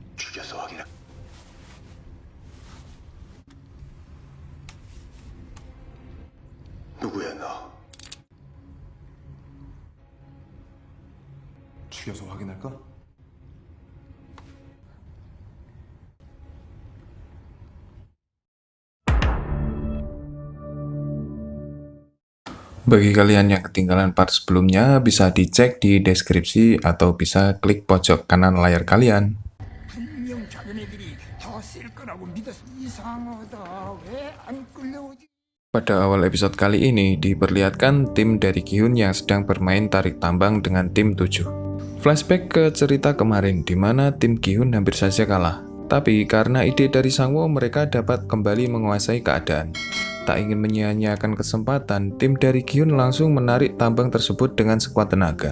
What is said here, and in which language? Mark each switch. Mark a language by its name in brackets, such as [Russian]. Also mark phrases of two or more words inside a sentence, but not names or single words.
[Korean] 죽여서 확인해. 누구야 너? 죽여서 확인할까? [Indonesian] Bagi kalian yang ketinggalan part sebelumnya, bisa dicek di deskripsi atau bisa klik pojok kanan layar kalian. [Korean] 분명 자기네들이 더 쓸 거라고 믿어서 이상하다. 왜 안 끌려오지? [Indonesian] Pada awal episode kali ini, diperlihatkan tim dari Gi-hun yang sedang bermain tarik tambang dengan tim 7. Flashback ke cerita kemarin, di mana tim Gi-hun hampir saja kalah. Tapi karena ide dari Sang-woo, mereka dapat kembali menguasai keadaan. Tak ingin menyia-nyiakan kesempatan, tim dari Gi-hun langsung menarik tambang tersebut dengan sekuat tenaga.